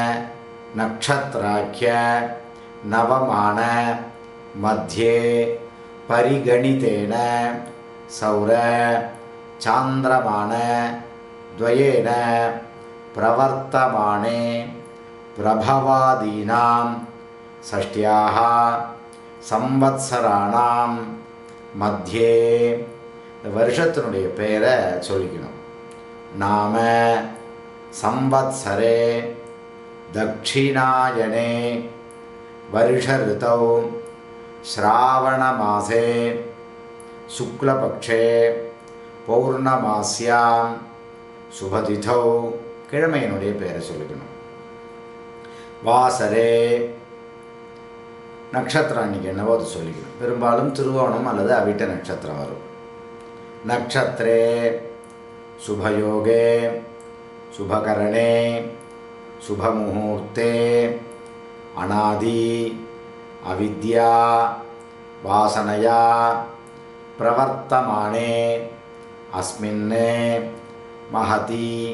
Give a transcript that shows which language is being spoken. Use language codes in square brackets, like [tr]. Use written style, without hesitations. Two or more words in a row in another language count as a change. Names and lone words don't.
[sa] नक्षत्राख्य नवमान मध्ये परिगणितेन सौर चांद्रमान द्वयेन प्रवर्तमाने प्रभवादीनां षष्ट्याः संवत्सराणां मध्ये [ta] வருஷத்தினுடைய பெயரை சொல்லிக்கணும். [sa] நாம संवत्सरे दक्षिणायने वर्ष ऋतौ श्रावणमासे शुक्लपक्षे पौर्णमास्यां शुभतिथौ [ta] கிழமையினுடைய பெயரை சொல்லிக்கணும். வாசரே நட்சத்திரம் அன்றைக்கி என்னவோ அது சொல்லிக்கணும். பெரும்பாலும் திருவோணம் அல்லது அவிட்ட நட்சத்திரம் வரும். [sa] நட்சத்திரே शुभयोगे शुभकरणे शुभमुहूर्ते अनादि अविद्या वासनया प्रवर्तमाने अस्मिन् महति